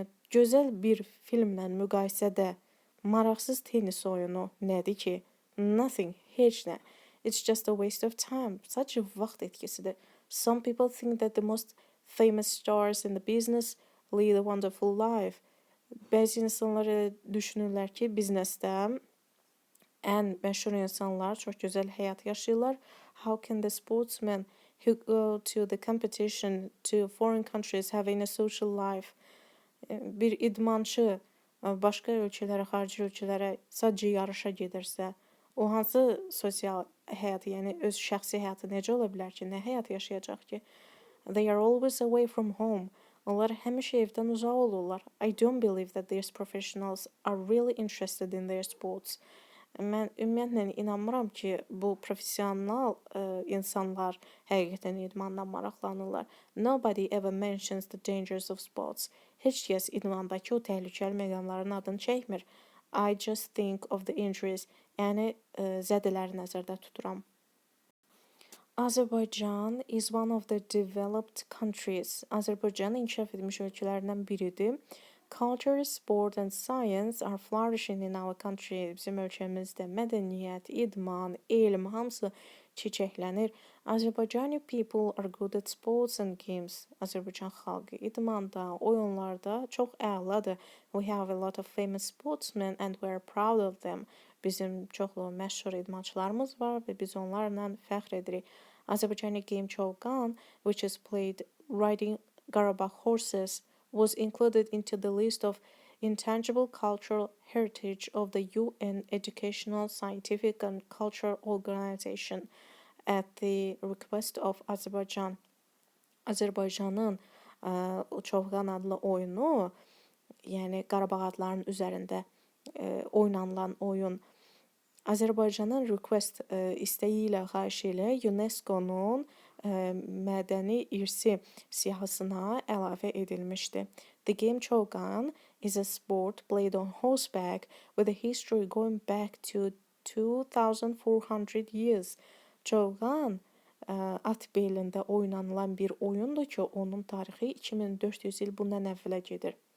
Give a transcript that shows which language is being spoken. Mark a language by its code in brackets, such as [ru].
[az] Gözəl bir filmlə müqayisədə maraqsız tenis oyunu nədir ki? [en] Nothing, [az] heç nə. [en] It's just a waste of time. [az] Sadəcə vaxt itkisidir. [en] Some people think that the most famous stars in the business lead a wonderful life. [az] Bəzi insanlar düşünürlər ki, biznesdə ən məşhur insanlar çox gözəl həyat yaşayırlar. [en] How can the sportsman who go to the competition to foreign countries having a social life. [az] Bir idmançı başqa ölkələrə, xarici ölkələrə sadəcə yarışa gedirsə, o hansı sosial həyatı, yəni öz şəxsi həyatı necə ola bilər ki, nə həyat yaşayacaq ki? [en] They are always away from home. [az] Onlar həmişə evdən uzaq olurlar. [en] I don't believe that these professionals are really interested in their sports. [az] Mən ümumiyyətlə inanmıram ki, bu professional insanlar həqiqətən idmandan maraqlanırlar. [en] Nobody ever mentions the dangers of sports. [az] Heç kəs idmandakı o təhlükəli məqamların adını çəkmir. [en] I just think of the injuries, [az] yəni zədələri nəzərdə tuturam. [en] Azerbaijan is one of the developed countries. [az] Azərbaycan inkişaf etmiş ölkələrdən biridir. [en] Culture, sport and science are flourishing in our country. [az] Bizim ölkəmizdə mədəniyyət, idman, elm hamısı çiçəklənir. [en] Azerbaijani people are good at sports and games. [az] Azərbaycan xalqı idmanda, oyunlarda çox əladır. [en] We have a lot of famous sportsmen and we are proud of them. [az] Bizim çoxlu məşhur idmançılarımız var və biz onlarla fəxr edirik. [en] Azerbaijani game Chovgan, which is played riding Qarabağ horses, was included into the list of intangible cultural heritage of the UN Educational, Scientific and Cultural Organization at the request of Azerbaijan. [az] Azərbaycanın Chovgan adlı oyunu, yəni Qarabağ adlarının üzərində oynanılan oyun, Azərbaycanın request istəyi ilə, xahişi ilə UNESCO-nun mədəni irsi siyahısına əlavə edilmişdi. [en] The game Chovgan is a sport played on horseback with a history going back to 2400 years. [az] Chovgan at belində oynanılan bir oyundur ki, onun tarixi 2400 il bundan əvvələ gedir.